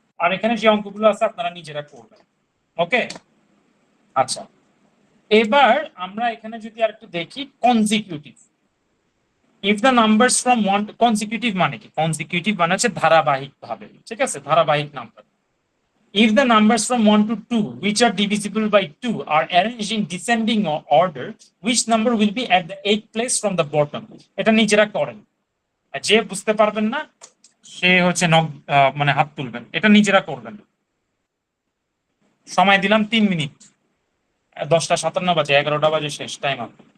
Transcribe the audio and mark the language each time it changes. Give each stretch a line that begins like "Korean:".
Bangla: আর এখানে যে অঙ্কগুলো আছে আপনারা নিজেরা করবেন, ওকে? আচ্ছা, এবার আমরা এখানে যদি আর একটু দেখি consecutive.
English: if the numbers from one,
Bangla: consecutive মানে কি? কনজিকিউটিভ মানে হচ্ছে ধারাবাহিক ভাবে, ঠিক আছে? ধারাবাহিক number.
English: If the numbers from 1 to 2 which are divisible by 2 are arranged in descending order, which number will be at the 8th place from the bottom?
Bangla: এটা নিজেরা করেন, আর যে বুঝতে পারবেন না সে হচ্ছে মানে হাত তুলবেন। এটা নিজেরা করবেন। সময় দিলাম 3 মিনিট। 10টা 57 বাজে, 11টা বাজে শেষ টাইম আপ।